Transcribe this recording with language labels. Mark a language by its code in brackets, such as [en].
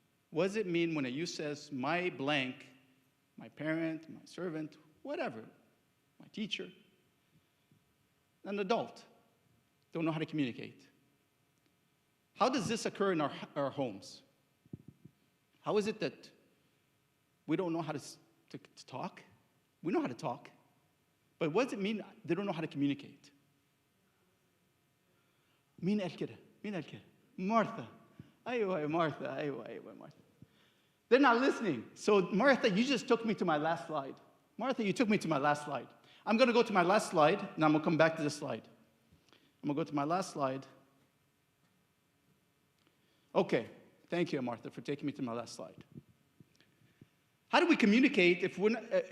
[en] What does it mean when a youth says, my blank, my parent, my servant, whatever, my teacher, an adult, don't know how to communicate? How does this occur in our homes? How is it that we don't know how to talk? We know how to talk. But what does it mean they don't know how to communicate? [ar] مين قال كده؟ Martha. أيوة [en] Martha. They're not listening. So Martha, you just took me to my last slide. I'm going to go to my last slide, and I'm going to come back to this slide. I'm going to go to my last slide. Okay. Thank you, Martha, for taking me to my last slide. How do we communicate if we're not...